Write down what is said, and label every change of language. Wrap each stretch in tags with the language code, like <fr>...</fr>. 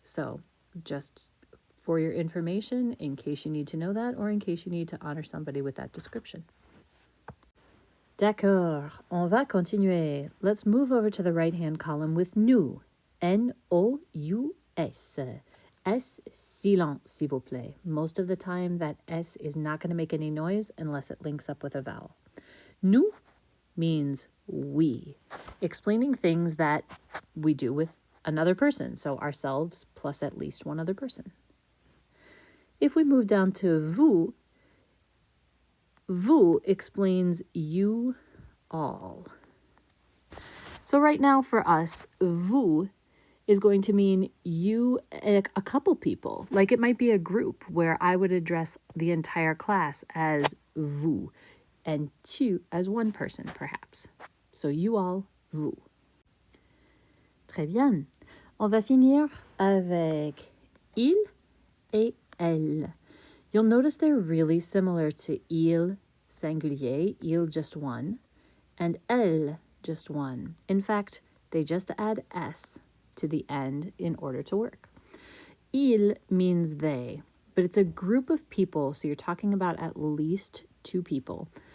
<en>So just for your information, in case you need to know that or in case you need to honor somebody with that description.</en> <fr>D'accord, on va continuer.</fr> <en>Let's move over to the right-hand column with nous, N-O-U-S.</en> <fr>S, silence, s'il vous plaît.</fr> <en>Most of the time, that S is not going to make any noise unless it links up with a vowel. Nous means we, explaining things that we do with another person, so ourselves plus at least one other person. If we move down to vous explains you all. So right now for us, vous is going to mean you, a couple people. Like it might be a group where I would address the entire class as vous and tu as one person, perhaps. So you all, vous.</en> <fr>Très bien. On va finir avec il et elle.</fr> <en>You'll notice they're really similar to il singulier, il just one, and elle just one. In fact, they just add s to the end in order to work. Il means they, but it's a group of people, so you're talking about at least two people.</en>